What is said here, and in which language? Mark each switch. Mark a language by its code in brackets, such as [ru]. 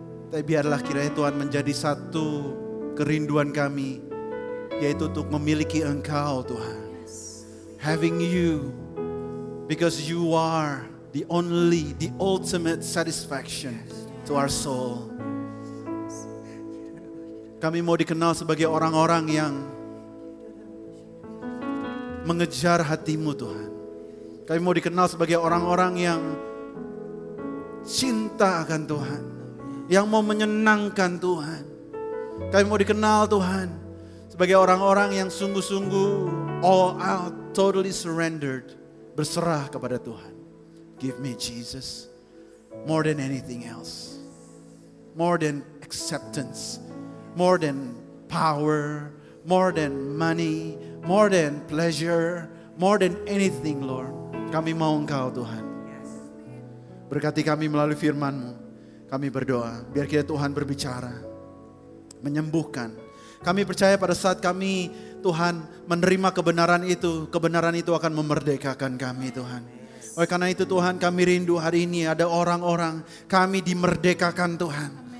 [id] Tapi biarlah kiranya Tuhan menjadi satu kerinduan kami, yaitu untuk memiliki Engkau Tuhan. [en] Having you, because you are the only, the ultimate satisfaction to our soul. [id] Kami mau dikenal sebagai orang-orang yang mengejar hati-Mu Tuhan. Kami mau dikenal sebagai orang-orang yang cinta akan Tuhan, yang mau menyenangkan Tuhan. Kami mau dikenal Tuhan sebagai orang-orang yang sungguh-sungguh [en] all out, totally surrendered, [id] berserah kepada Tuhan. [en] Give me Jesus more than anything else, more than acceptance, more than power, more than money, more than pleasure, more than anything, Lord. [id] Kami mau Engkau Tuhan. Berkati kami melalui firman-Mu. Kami berdoa, biar kiranya Tuhan berbicara, menyembuhkan. Kami percaya pada saat kami, Tuhan, menerima kebenaran itu akan memerdekakan kami, Tuhan. Oleh karena itu Tuhan, kami rindu hari ini ada orang-orang, kami dimerdekakan Tuhan.